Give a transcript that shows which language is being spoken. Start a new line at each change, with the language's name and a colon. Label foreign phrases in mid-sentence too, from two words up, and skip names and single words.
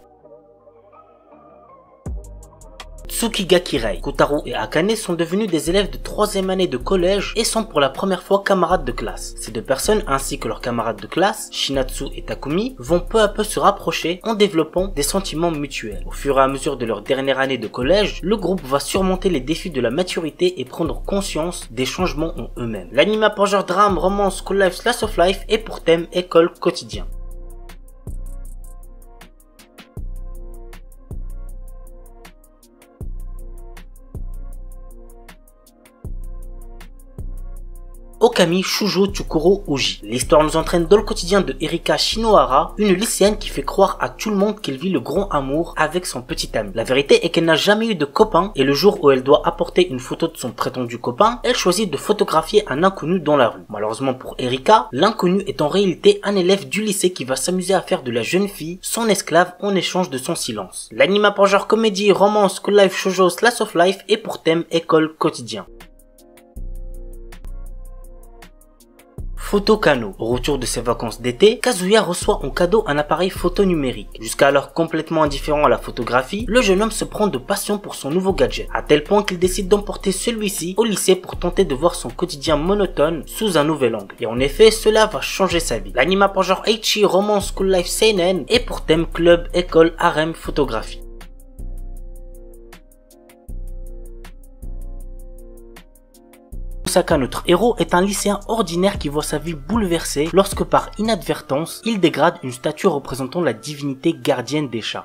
French: Tsukigaki Rei, Kotaro et Akane sont devenus des élèves de 3e année de collège et sont pour la première fois camarades de classe. Ces deux personnes ainsi que leurs camarades de classe, Shinatsu et Takumi, vont peu à peu se rapprocher en développant des sentiments mutuels. Au fur et à mesure de leur dernière année de collège, le groupe va surmonter les défis de la maturité et prendre conscience des changements en eux-mêmes. L'anime a pour genre drame, romance,
English: school life, slice of life
French: et pour thème école quotidien. Okami Shujo Tsukuro Oji. L'histoire nous entraîne dans le quotidien de Erika Shinohara, une lycéenne qui fait croire à tout le monde qu'elle vit le grand amour avec son petit ami. La vérité est qu'elle n'a jamais eu de copain et le jour où elle doit apporter une photo de son prétendu copain, elle choisit de photographier un inconnu dans la rue. Malheureusement pour Erika, l'inconnu est en réalité un élève du lycée qui va s'amuser à faire de la jeune fille son esclave en échange de son silence. L'anime a pour genre comédie, romance,
English: school life,
French: shoujo,
English: slice of life
French: et pour thème école quotidien. Photo Kano. Au retour de ses vacances d'été, Kazuya reçoit en cadeau un appareil photo numérique. Jusqu'alors complètement indifférent à la photographie, le jeune homme se prend de passion pour son nouveau gadget, à tel point qu'il décide d'emporter celui-ci au lycée pour tenter de voir son quotidien monotone sous un nouvel angle. Et en effet, cela va changer sa vie. L'anime a pour genre Eichi, romance,
English: school life,
French: seinen et pour thème club, école, harem, photographie. Osaka, notre héros, est un lycéen ordinaire qui voit sa vie bouleversée lorsque par inadvertance, il dégrade une statue représentant la divinité gardienne des chats.